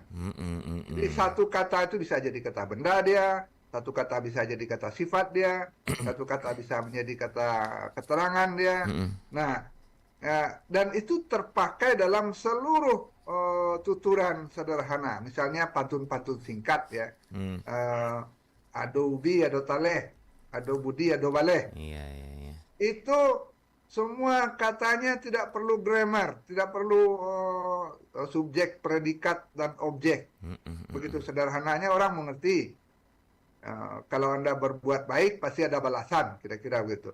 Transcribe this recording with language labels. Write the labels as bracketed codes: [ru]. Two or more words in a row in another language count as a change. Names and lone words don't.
[id] Jadi satu kata itu bisa jadi kata benda dia, satu kata bisa jadi kata sifat dia, satu kata bisa menjadi kata keterangan dia. Nah, dan itu terpakai dalam seluruh tuturan sederhana. Misalnya pantun-pantun singkat ya. [min] Ado ubi, ado taleh, ado budi, ado baleh. [id] Iya, iya, iya. Itu semua katanya tidak perlu grammar, tidak perlu subjek, predikat, dan objek. Begitu sederhananya orang mengerti. Kalau Anda berbuat baik, pasti ada balasan, kira-kira begitu.